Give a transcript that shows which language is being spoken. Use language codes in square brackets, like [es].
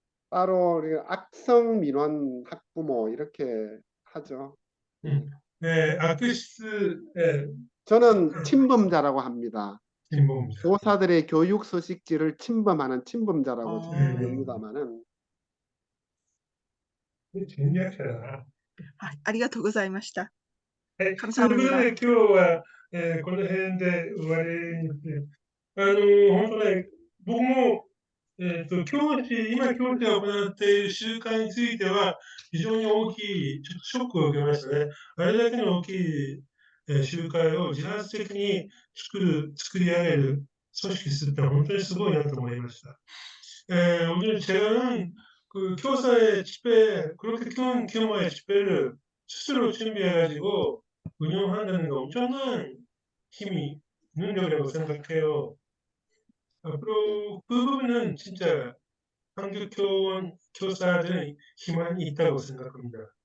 [ko] 따로 우리가 악성 민원 학부모 이렇게 하죠. 네, 아크시스. 네. 저는 침범자라고 합니다. 침범자. 교사들의 교육 서식지를 침범하는 침범자라고 부릅니다만은. 전략자다. [ja] ありがとうございました。ということで、今日は、この辺で終わりにして、本当ね、僕も、今教師が行っている習慣については、非常に大きい、ちょっとショックを受けましたね。あれだけの大きい、集会を自発的に作り上げる組織するってのは本当にすごいなと思いました。 [ko] 오늘 제가는 교사의 집회, 그렇게 큰 규모의 집회를 스스로 준비해가지고 운영한다는 거 엄청난 힘이, 능력이라고 생각해요. 앞으로 그 부분은 진짜 한국 교사들의 희망이 있다고 생각합니다.